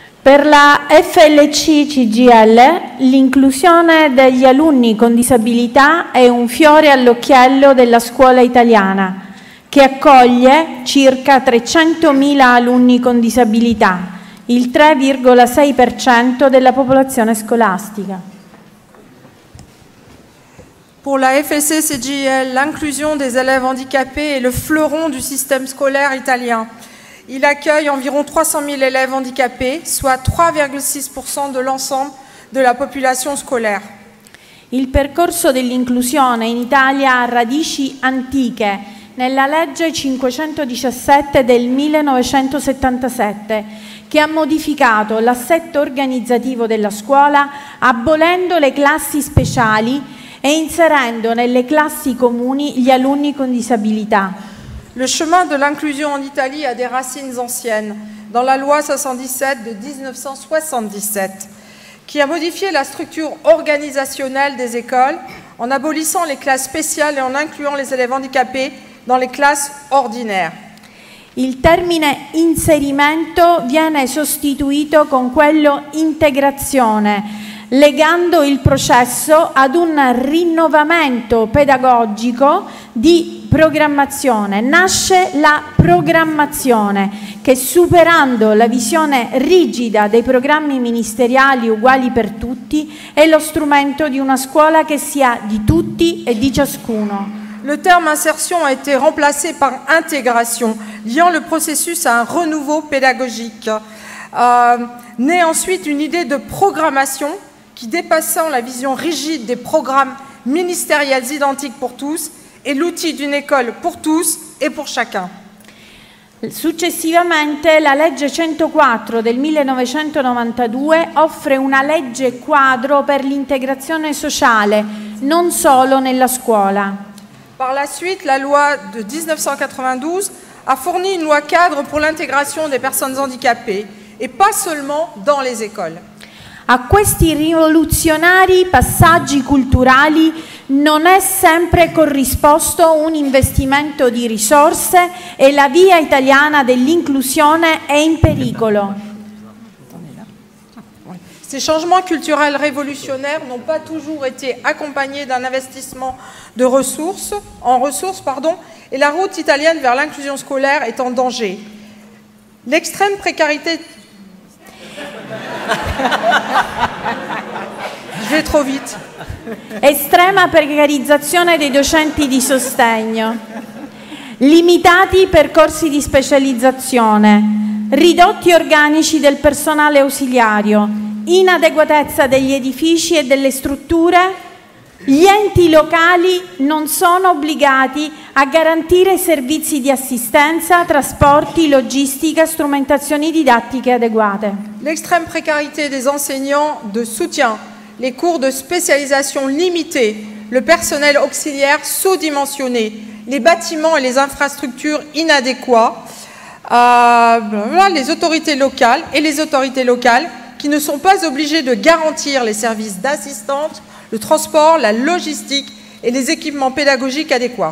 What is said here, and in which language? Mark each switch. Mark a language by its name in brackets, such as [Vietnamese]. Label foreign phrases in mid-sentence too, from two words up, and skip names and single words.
[Italian] Per la FLC-CGIL l'inclusione degli alunni con disabilità è un fiore all'occhiello della scuola italiana, che accoglie circa 300.000 alunni con disabilità, il 3,6% della popolazione scolastica. [French] Pour la FLC-CGIL, l'inclusion des élèves handicapés est le fleuron du système scolaire italien. Il accueille environ 300 000 élèves handicapés, soit 3,6% de l'ensemble de la population scolaire. [Italian] Il percorso dell'inclusione in Italia ha radici antiche nella legge 517 del 1977, che ha modificato l'assetto organizzativo della scuola abolendo le classi speciali e inserendo nelle classi comuni gli alunni con disabilità. [French] Le chemin de l'inclusion en Italie a des racines anciennes, dans la loi 77 de 1977, qui a modifié la structure organisationnelle des écoles en abolissant les classes spéciales et en incluant les élèves handicapés dans les classes ordinaires. [Italian] Il termine inserimento viene sostituito con quello integrazione, legando il processo ad un rinnovamento pedagogico di programmazione. Nasce la programmazione che, superando la visione rigida dei programmi ministeriali uguali per tutti, è lo strumento di una scuola che sia di tutti e di ciascuno. [French] Le terme insertion a été remplacé par intégration, liant le processus à un renouveau pédagogique. Naît ensuite une idée de programmation qui, dépassant la vision rigide des programmes ministériels identiques pour tous, est l'outil d'une école pour tous et pour chacun. [Italian] Successivamente la legge 104 del 1992 offre una legge quadro per l'integrazione sociale, non solo nella scuola. [French] Par la suite, la loi de 1992 a fourni une loi cadre pour l'intégration des personnes handicapées, et pas seulement dans les écoles. [Italian] A questi rivoluzionari passaggi culturali non è sempre corrisposto un investimento di risorse e la via italiana dell'inclusione è in pericolo. [French] Ces changements culturels révolutionnaires n'ont pas toujours été accompagnés d'un investissement de ressources, et la route italienne vers l'inclusion scolaire est en danger. L'extrême précarité... Je vais trop vite. [Italian] Estrema precarizzazione dei docenti di sostegno, limitati percorsi di specializzazione, ridotti organici del personale ausiliario, inadeguatezza degli edifici e delle strutture. Gli enti locali non sono obbligati a garantire servizi di assistenza, trasporti, logistica, strumentazioni didattiche adeguate. [French] L'extrême précarité des enseignants de soutien, les cours de spécialisation limités, le personnel auxiliaire sous-dimensionné, les bâtiments et les infrastructures inadéquats, les autorités locales qui ne sont pas obligées de garantir les services d'assistance, le trasport, la logistique et les équipements pédagogiques adéquats.